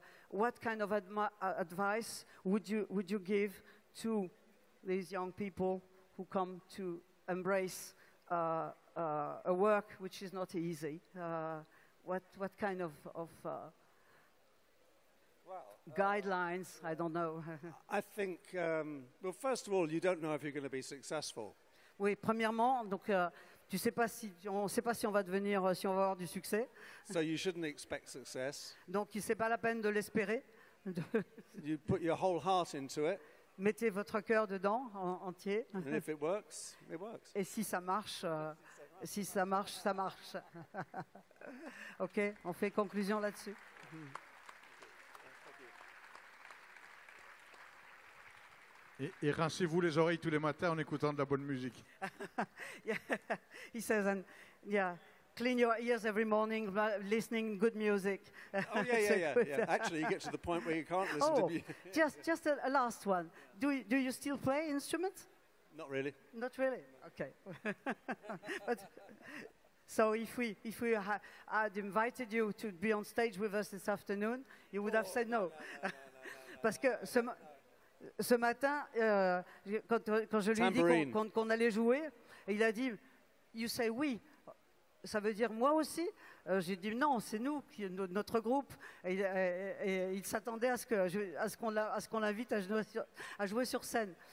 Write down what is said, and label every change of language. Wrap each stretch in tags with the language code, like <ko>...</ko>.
<en>What kind of advice would you give to these young people who come to embrace a work which is not easy? What kind of guidelines? I don't know. I think, well, first of all, you don't know if you're going to be successful.</en> <fr>Oui, premièrement, donc on ne sait pas si on va avoir du succès.</fr> <en>So you shouldn't expect success.</en> <fr>Donc c'est pas la peine de l'espérer.</fr> <en>You put your whole heart into it.</en> <fr>Mettez votre cœur dedans, entier.</fr> <en>And if it works, it works.</en> <fr>Et si ça marche, ça marche. Ok, on fait conclusion là-dessus. Et rincez-vous les oreilles tous les matins en écoutant de la bonne musique.</fr> <en>Yeah. He says, and clean your ears every morning, listening good music. Oh yeah. Actually, you get to the point where you can't listen to music. just a last one. Do you still play instruments? Not really. Not really. Okay. But so if we had invited you to be on stage with us this afternoon, you would have said no.</en> <fr>Parce que ce matin, quand je lui ai dit qu'on allait jouer, il a dit «</fr> <en>You say</en> <fr>oui ». Ça veut dire moi aussi. J'ai dit non, c'est nous, notre groupe. Et il s'attendait à ce qu'on l'invite à jouer sur scène.</fr>